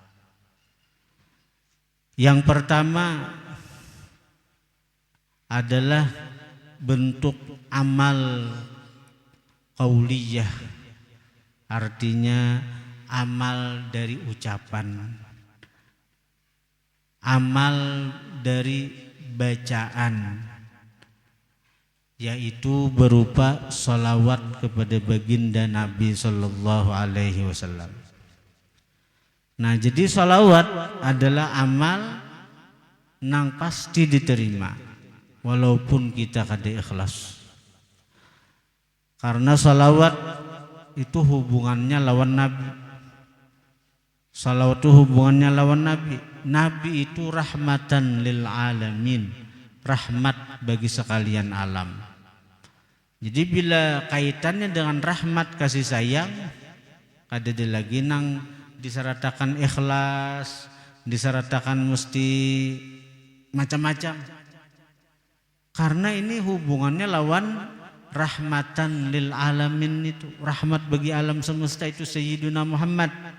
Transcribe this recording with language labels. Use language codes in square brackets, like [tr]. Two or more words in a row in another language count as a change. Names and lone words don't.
[id] Yang pertama adalah bentuk amal qauliyah, artinya amal dari ucapan, amal dari bacaan, yaitu berupa salawat kepada baginda Nabi [ar] Sallallahu Alaihi Wasallam. [bjn] Nah, jadi salawat adalah amal nang pasti diterima walaupun kita kada ikhlas, karena salawat itu hubungannya lawan Nabi. Salawat itu hubungannya lawan Nabi. [id] Nabi itu [ar] rahmatan lil alamin, [id] rahmat bagi sekalian alam. [bjn] Jadi bila kaitannya dengan rahmat kasih sayang, kada ada lagi nang disyaratkan ikhlas, disyaratkan mesti macam-macam. Karena ini hubungannya lawan [ar] rahmatan lil alamin, [bjn] itu rahmat bagi alam semesta, itu Sayyiduna Muhammad.